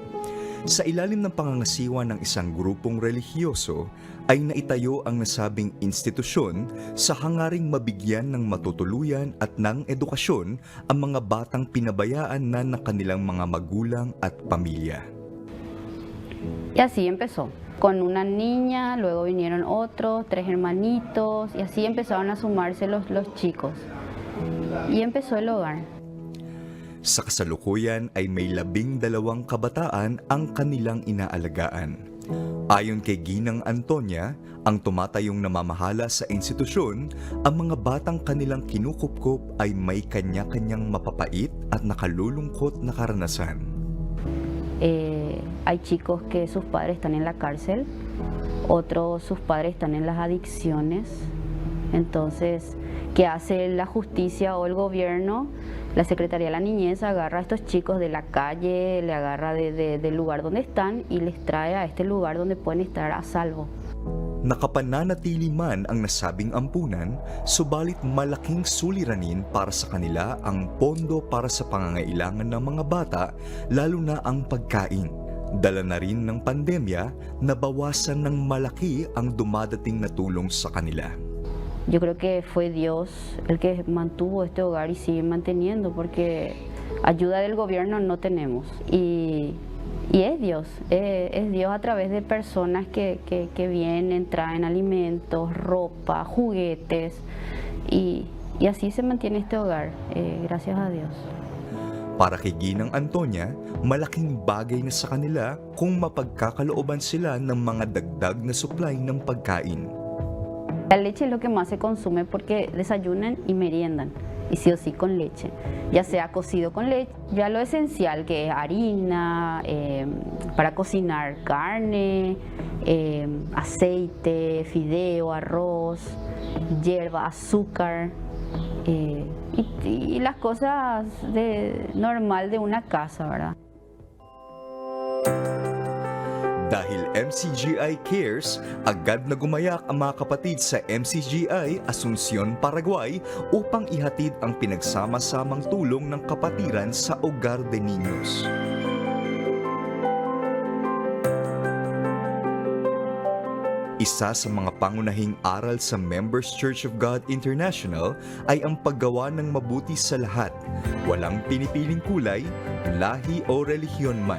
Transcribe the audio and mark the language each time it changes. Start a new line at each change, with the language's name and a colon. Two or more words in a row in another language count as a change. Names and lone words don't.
Filipino: Sa ilalim ng pangangasiwa ng isang grupong relihiyoso ay naitayo ang nasabing institusyon sa hangaring mabigyan ng matutuluyan at ng edukasyon ang mga batang pinabayaan na ng kanilang mga magulang at pamilya.
Spanish: Y así empezó. Con una niña, luego vinieron otros, 3 hermanitos, y así empezaron a sumarse los chicos. Y empezó el hogar.
Filipino: Sa kasalukuyan ay may 12 kabataan ang kanilang inaalagaan. Ayon kay Ginang Antonia, ang tumatayong namamahala sa institusyon, ang mga batang kanilang kinukupkup ay may kanya-kanyang mapapait at nakalulungkot na karanasan.
Spanish: Hay chicos que sus padres están en la cárcel, otros sus padres están en las adicciones. Entonces, ¿qué hace la justicia o el gobierno? La Secretaría de la Niñez agarra a estos chicos de la calle, le agarra del lugar donde están y les trae a este lugar donde pueden estar a salvo.
Filipino: Nakapananatili man ang nasabing ampunan, subalit malaking suliranin para sa kanila ang pondo para sa pangangailangan ng mga bata, lalo na ang pagkain. Dala na rin ng pandemya, nabawasan ng malaki ang dumadating na tulong sa kanila.
Spanish: Yo creo que fue Dios el que mantuvo este hogar y sigue manteniendo, porque ayuda del gobierno no tenemos. Y es Dios a través de personas que vienen, traen alimentos, ropa, juguetes, y así se mantiene este hogar, gracias a Dios.
Filipino: Para kay Ginang Antonia, malaking bagay na sa kanila kung mapagkakalooban sila ng mga dagdag na supply ng pagkain.
Spanish: La leche es lo que más se consume porque desayunan y meriendan, y sí o sí con leche, ya sea cocido con leche, ya lo esencial que es harina, para cocinar carne, aceite, fideo, arroz, hierba, azúcar, y las cosas normal de una casa, ¿verdad?
Filipino: Dahil MCGI Cares, agad na gumayak ang mga kapatid sa MCGI Asuncion, Paraguay upang ihatid ang pinagsama-samang tulong ng kapatiran sa Hogar de Niños. Isa sa mga pangunahing aral sa Members Church of God International ay ang paggawa ng mabuti sa lahat, walang pinipiling kulay, lahi o relihiyon man.